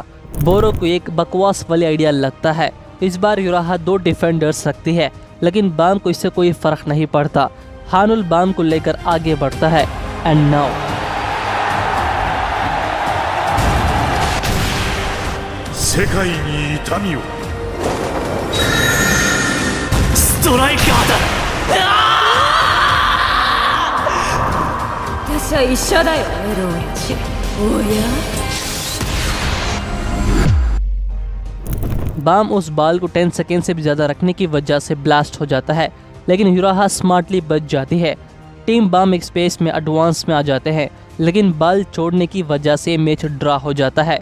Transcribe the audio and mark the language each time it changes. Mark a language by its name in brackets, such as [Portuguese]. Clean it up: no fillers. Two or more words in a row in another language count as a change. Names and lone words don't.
[Hindi] बोरो को एक बकवास वाली आइडिया लगता है। इस बार यूराहा 2 डिफेंडर्स रखती है, लेकिन बाम को इससे कोई फर्क नहीं पड़ता। हानुल बाम को लेकर आगे बढ़ता है। [English] and now [Japanese] स्ट्राइकर だ。私は一緒だよエローチ。おや [Hindi] बाम उस बॉल को 10 सेकेंड से भी ज़्यादा रखने की वजह से ब्लास्ट हो जाता है, लेकिन यूराहा स्मार्टली बच जाती है। टीम बाम एक स्पेस में एडवांस में आ जाते हैं, लेकिन बॉल छोड़ने की वजह से मैच ड्रा हो जाता है।